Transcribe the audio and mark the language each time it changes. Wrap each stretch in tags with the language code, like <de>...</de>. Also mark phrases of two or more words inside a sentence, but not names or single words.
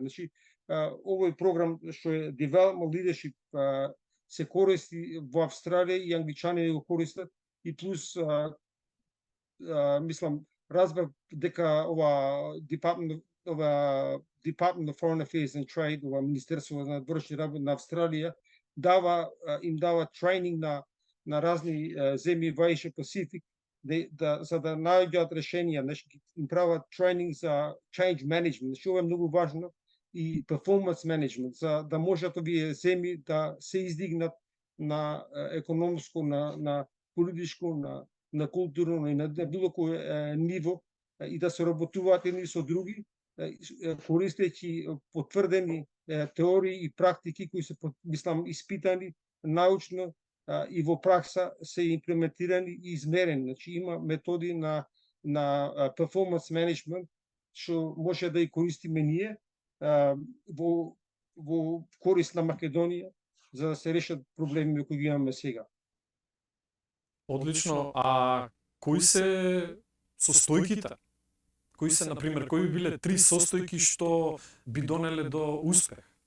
<mk>Значи, овој програм што е Development Leadership се користи во Австралија и англичани го користат и плюс мислам разбрав дека Department of Foreign Affairs and Trade, ова Министерство на външни работи на Австралија им дава тренинг на разни земји во Asia Pacific за да наоѓаат решенија, значи им прават тренинг за</mk> <en>change management,</en> <mk>значи ова е многу важно и</mk> <en>performance management</en> <mk>за да можат овие земји да се издигнат на економско, на политичко, на културно и на било кој ниво и да се работуваат едни со други, користејќи потврдени теории и практики кои се мислам испитани научно и во пракса се имплементирани и измерени. Значи има методи на</mk> <en>performance management</en> <mk>што може да и користиме ние во корист на Македонија за да се решат проблеми кои ги имаме сега. Одлично. А кои се состојките? Кои се, например, кои би биле 3 состојки што би донеле до успех?</mk>